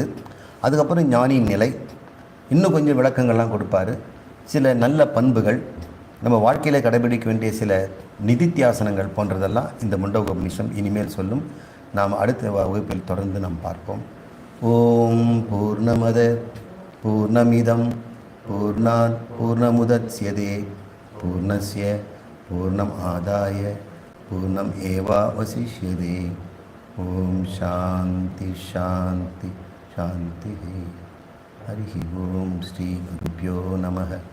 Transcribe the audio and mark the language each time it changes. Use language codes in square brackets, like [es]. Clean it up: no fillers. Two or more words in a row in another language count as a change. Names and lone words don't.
[ta] அதுக்கப்புறம் ஞானியின் நிலை, இன்னும் கொஞ்சம் விளக்கங்கள்லாம் கொடுப்பார். சில நல்ல பண்புகள், நம்ம வாழ்க்கையில் கடைபிடிக்க வேண்டிய சில நிதித்தியாசனங்கள் போன்றதெல்லாம் இந்த முண்டக உபநிஷம் இனிமேல் சொல்லும். நாம் அடுத்த வகுப்பில் தொடர்ந்து நாம் பார்ப்போம். [sa] ओम् पूर्णमदः पूर्णमिदं पूर्णात् पूर्णमुदच्यते पूर्णस्य पूर्णम् आदाय पूर्णम् एवावशिष्यते. ओम् शान्तिः शान्तिः शान्तिः. हरि ओम्। श्री गुरुभ्यो नमः.